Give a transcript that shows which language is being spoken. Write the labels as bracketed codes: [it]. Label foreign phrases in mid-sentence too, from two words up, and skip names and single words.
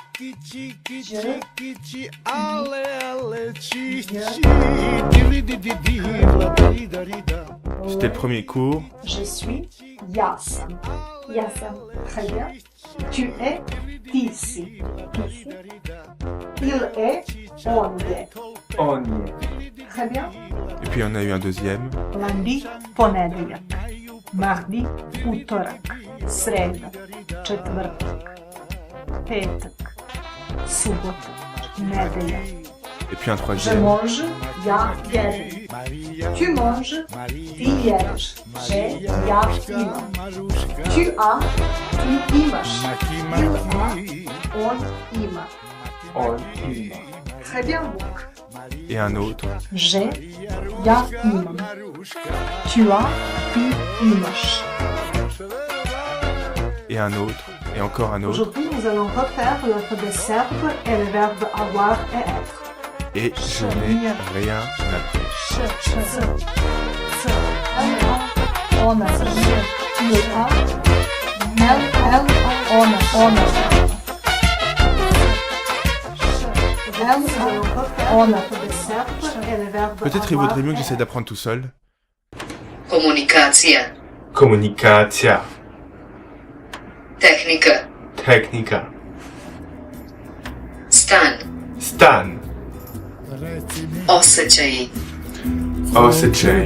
[fr] C'était le premier cours. je suis Yasan. Ясен. Très bien. Tu es ici. Il est, on est. On y est. Très bien. Et puis on a eu un deuxième. Lundi, [sr] ponedjeljak. Mardi, utorak. Sreda, četvrtak. Petak. Subota, nedelja. [fr] Et puis un Je troisième. mange, [sr] ja jedem. [fr] Tu manges, [sr] ti jedeš. Že, ja imam. [fr] Tu as, [sr] ti imaš. [fr] Il a, [sr] on ima. [fr] On y Très bien, Luc. Et un autre. [sr] Že, ja imam. [fr] Tu as, [sr] ti imaš. [fr] Et un autre. Et encore un autre. Aujourd'hui, nous allons refaire l'alphabet serbe et le verbe avoir et être. Et je n'ai rien appris. Š, c, c, l, ona, il a, l, ona. On l'alphabet serbe et le verbe Peut-être il avoir vaudrait mieux que et j'essaie d'apprendre tout seul. [sr] Komunikacija, Komunikacja. tehnika, Technika. stan, Stan. osjećaji, Osjećaj.